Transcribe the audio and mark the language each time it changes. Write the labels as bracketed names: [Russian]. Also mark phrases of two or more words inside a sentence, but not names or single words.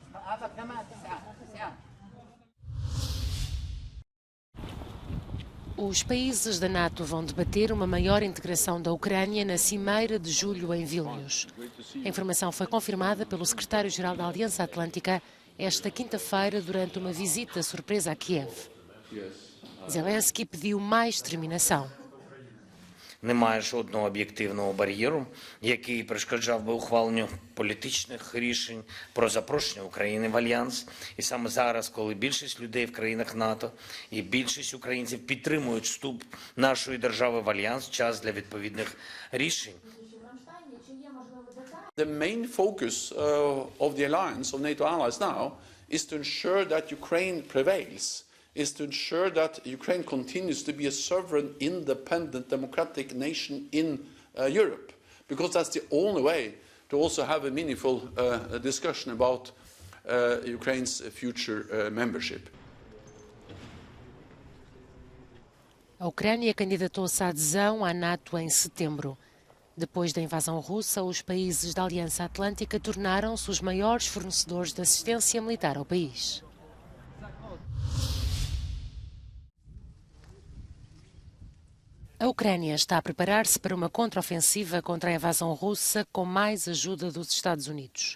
[Portuguese] Os países da NATO vão debater uma maior integração da Ucrânia na Cimeira de julho em Vilnius. A informação foi confirmada pelo secretário-geral da Aliança Atlântica esta quinta-feira durante uma visita surpresa a Kiev. Zelensky pediu mais determinação. [Ukrainian] Немає жодного об'єктивного бар'єру, який перешкоджав би ухваленню політичних рішень про запрошення України в Альянс. І саме зараз, коли більшість людей в країнах НАТО і більшість українців підтримують вступ нашої держави в Альянс, час для відповідних рішень. [English] The main focus of the alliance of NATO allies now is to ensure that Ukraine prevails. Is to ensure that Ukraine continues to be a sovereign, independent, democratic nation in Europe, because that's the only way to also have a meaningful discussion about Ukraine's future membership. [Portuguese] A Ucrânia candidatou-se à adesão à NATO em setembro. Depois da invasão russa, os países da Aliança Atlântica tornaram-se os maiores fornecedores de assistência militar ao país. A Ucrânia está a preparar-se para uma contraofensiva contra a invasão russa com mais ajuda dos Estados Unidos.